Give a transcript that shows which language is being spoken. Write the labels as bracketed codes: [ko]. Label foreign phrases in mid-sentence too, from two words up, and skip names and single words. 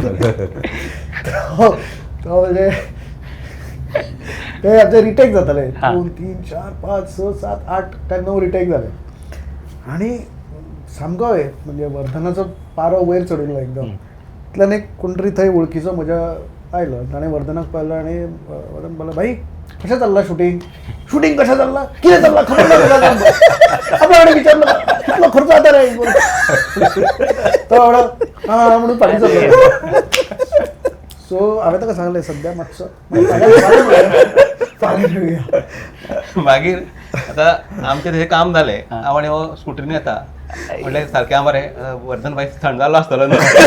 [kok] तो म्हणजे ते आमचे रिटेक जाताले 2, 3, 4, 5, 6, 7, 8 काय 9 रिटेक जाले आणि सामको म्हणजे वर्धनाचो पारो वयर चडिल्लो एकदम इतल्यान एक कोण तरी थंय वळखीचो म्हज्या आयलो ताणें वर्धनाक पळयलो आनी वर्धन बोला भाई कशें चल्लां शूटिंग कशें चल्लां कितें चल्लां खबर ना कशें चल्लां आपल्या कडेन विचारलो कितलो खर्च जाता रे तो हां म्हणून फाटीं चल्लो सो हांवें ताका सांगलें सद्या मातसो मागीर आतां आमचें थंय काम जालें हांव आनी हो स्कुटरीन येता म्हणलें सारकें हांव मरे वर्धन भाई थंड जाल्लो आसतलो न्हू